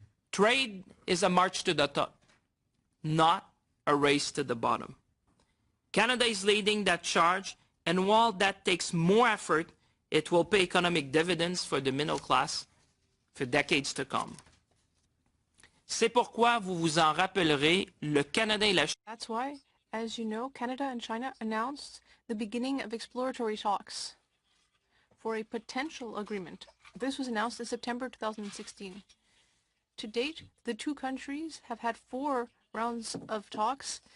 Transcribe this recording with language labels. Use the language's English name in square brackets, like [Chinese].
[English] Trade is a march to the top, not a race to the bottom. Canada is leading that charge, and while that takes more effort, it will pay economic dividends for the middle class for decades to come. [French] C'est pourquoi, vous vous en rappellerez, le Canada et la Chine. [English] That's why, as you know, Canada and China announced the beginning of exploratory talks for a potential agreement. This was announced in September 2016. To date, the two countries have had 4 rounds of talks.